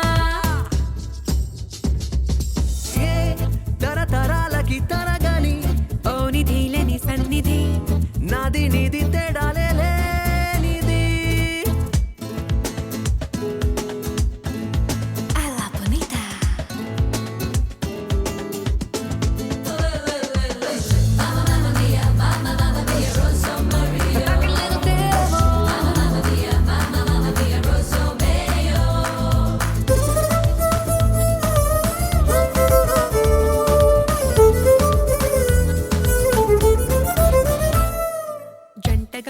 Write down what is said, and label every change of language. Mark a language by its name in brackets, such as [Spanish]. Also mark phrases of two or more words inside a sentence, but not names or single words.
[Telugu] ఏ తరతరాలకి తరగని ఓ నిధిలేని సన్నిధి నాది నిధి తేడాలే లేనిది అలా bonita [Italian] Mamma mia Rosa Maria Mamma mia Rosa Maria జంటగా